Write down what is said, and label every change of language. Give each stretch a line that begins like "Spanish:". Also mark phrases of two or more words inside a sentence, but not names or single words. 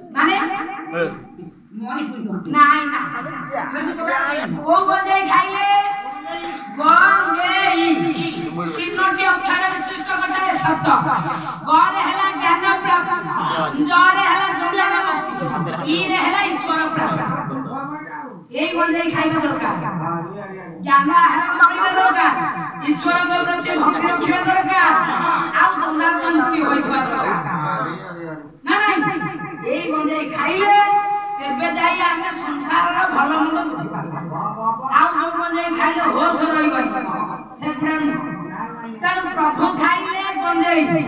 Odia: ମାନେ ନାଇଁ ନା କୋଉ ଗଞ୍ଜେଇ ଖାଇଲେ ଗଞ୍ଜେଇ ତିନୋଟି ଅକ୍ଷର ବିଶିଷ୍ଟ ଗୋଟାଏ ଶବ୍ଦ ଗରେ ହେଲା ଜ୍ଞାନ ପ୍ରାପ୍ତି ଜରେ ହେଲା ଜଙ୍ଗଲ ମୁକ୍ତି ଇରେ ହେଲା ଈଶ୍ୱର ପ୍ରାପ୍ତି ଏଇ ଗଞ୍ଜେଇ ଖାଇବା ଦରକାର ଜ୍ଞାନ ଆହରଣ କରିବା ଦରକାର ଈଶ୍ୱରଙ୍କ ପ୍ରତି ଭକ୍ତି ରଖିବା ଦରକାର ଆଉ ଜଙ୍ଗଲ ମୁକ୍ତି ହୋଇଥିବା ଦରକାର ନା ନାଇଁ এই ଗଞ୍ଜେଇ ଖାଇଲେ ଏବେ ଯାଇ ଆମେ ସଂସାରର ଭଲ ମନ୍ଦ ବୁଝିପାରିବା ଆଉ ଯୋଉ ଗଞ୍ଜେଇ ଖାଇଲେ ହୋସ ରହିବନି ସେଗୁଡ଼ା ନୁହଁ ତେଣୁ ପ୍ରଭୁ ଖାଇଲେ ଗଞ୍ଜେଇ